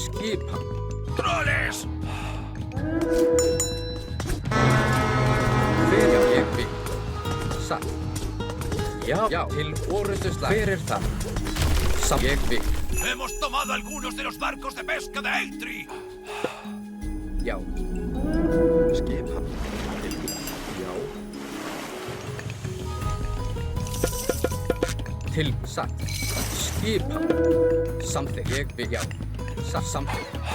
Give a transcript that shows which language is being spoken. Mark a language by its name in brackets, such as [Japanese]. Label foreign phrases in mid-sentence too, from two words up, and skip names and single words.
[Icelandic] Skipan. [Spanish] ¡Troles! [Icelandic] Hver já, ég vil. Satt. Já, til orrustuslag. Hver það? Ég vil. [Spanish] ¡Hemos tomado algunos de los barcos de pesca de Eitri! [Icelandic] Já. Skipan. Já. Til satt. Skipan. Samþykkt. Ég vil, já. Samþykkt.